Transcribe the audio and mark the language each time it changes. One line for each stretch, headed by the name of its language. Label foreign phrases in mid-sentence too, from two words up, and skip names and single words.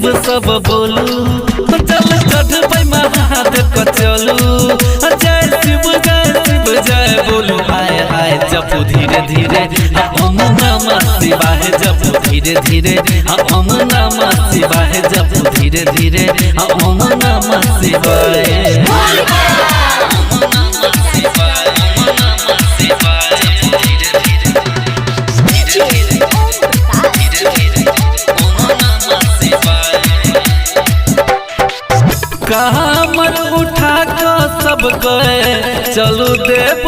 Maithili: सब बोलू चल चढ़बै महादेव को चलू जय शिव जय बोलू आए आए जपू धीरे धीरे
Sanskrit: ओम नमः शिवाय
Maithili: जपू धीरे धीरे
Sanskrit: ओम नमः शिवाय
Maithili: जपू धीरे धीरे
Sanskrit: ओम नमः शिवाय
Maithili: कामर उठा कर सब गए चलू देव